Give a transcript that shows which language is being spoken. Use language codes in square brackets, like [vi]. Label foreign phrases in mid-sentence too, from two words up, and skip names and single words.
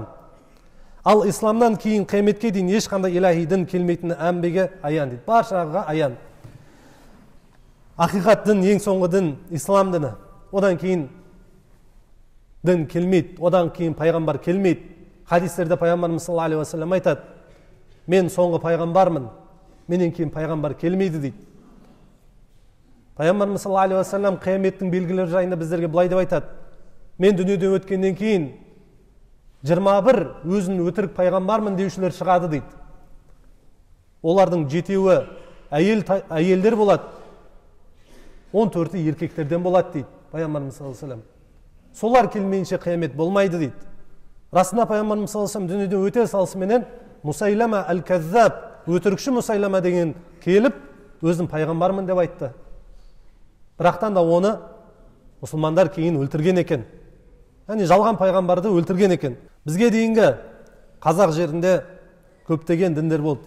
[kk] Ал исламнан кейін қияметке дейін ешқандай илахи дін келмейтіні әмбеге аян дейді. Баршаға аян. Ақиқат дін, ең соңғы дін ислам діні. Одан кейін дін келмейді, одан кейін пайғамбар келмейді. Хадистерде пайғамбарымыз [ar] صلى الله عليه وسلم [kk] айтады: «Мен соңғы пайғамбармын, менен кейін пайғамбар келмейді» дейді. Пайғамбарымыз [ar] صلى الله عليه وسلم [kk] қияметтің белгілері жайында біздерге былай деп айтады: «Мен дүниеден өткеннен кейін 21 өзін өтірік пайғамбармын деушілер шығады» дейді. Олардың 7-еуі әйелдер болады, 14-і еркектерден болады дейді пайғамбарымыз [ar] صلى الله عليه وسلم. [kk] Солар келмейінше қиямет болмайды дейді. Расында пайғамбарымыз [ar] صلى الله عليه وسلم [kk] дүниеден өте салысыменен Мусайлама әл-Каззаб, өтірікші Мусайлама деген келіп, өзін пайғамбармын деп айтты. Бірақтан да оны мұсылмандар кейін өлтірген екен. Яғни жалған пайғамбарды өлтірген екен. Бізге дейінгі қазақ жерінде көптеген діндер болды.